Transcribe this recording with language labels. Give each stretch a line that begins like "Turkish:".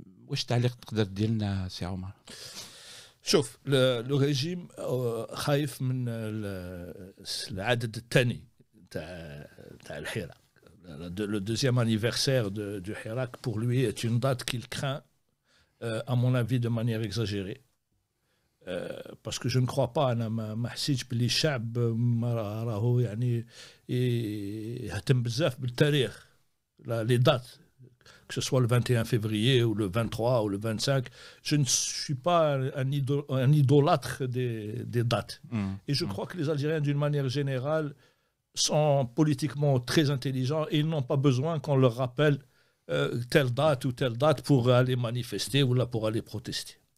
Arabic: واش تعليق تقدر تدير لنا سي عمر؟ شوف، لو ريجيم خايف من العدد الثاني تاع الحراك.
French: Le deuxième anniversaire du Hirak pour lui est une date qu'il craint, à mon avis, de manière exagérée. Parce que je ne crois pas,
Arabic: أنا ما حسيتش باللي الشعب راهو يعني يهتم بزاف بالتاريخ.
French: Les dates, que ce soit le 21 février ou le 23 ou le 25, je ne suis pas un idolâtre des dates. Et je crois que les Algériens, d'une manière générale, sont politiquement très intelligents et ils n'ont pas besoin qu'on leur rappelle telle date ou telle date pour aller manifester ou là pour aller protester.